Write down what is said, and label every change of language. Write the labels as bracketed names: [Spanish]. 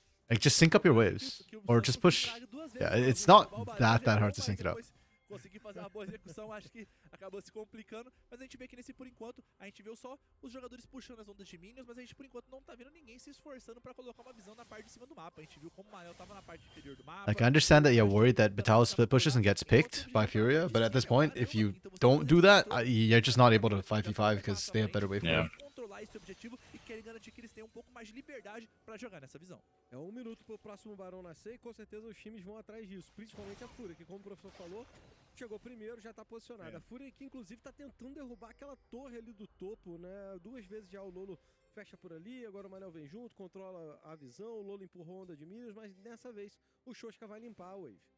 [English] Like just sync up your waves or just push. Yeah, it's not that hard to sync it up. [Portuguese] Conseguir fazer uma boa execução, acho que acabou se complicando, mas a gente vê que nesse por enquanto, a gente viu só os jogadores puxando as ondas de minions, mas a gente por enquanto não tá vendo ninguém se esforçando pra colocar uma visão na parte de cima do mapa. A gente viu como o Manel tava na parte inferior do mapa. [English] Like I understand that you're worried that Batal split pushes and gets picked by FUR.A, but at this point, if you don't do that, you're just not able to 5v5 because they have better wave Yeah. clear. [Portuguese] Controlar esse objetivo e querem garantir que eles tenham um pouco mais de liberdade pra jogar nessa visão. É 1 minuto pro próximo Barão nascer e com certeza os times vão atrás disso. Principalmente a FURA, que como o professor falou, chegou primeiro, já tá posicionada. A FURA que inclusive tá tentando derrubar aquela torre ali do topo, né? 2 vezes já o Lolo fecha por ali, agora o Manel vem junto, controla a visão, o Lolo empurrou a onda de minions, mas dessa vez o Shoshka vai limpar a wave.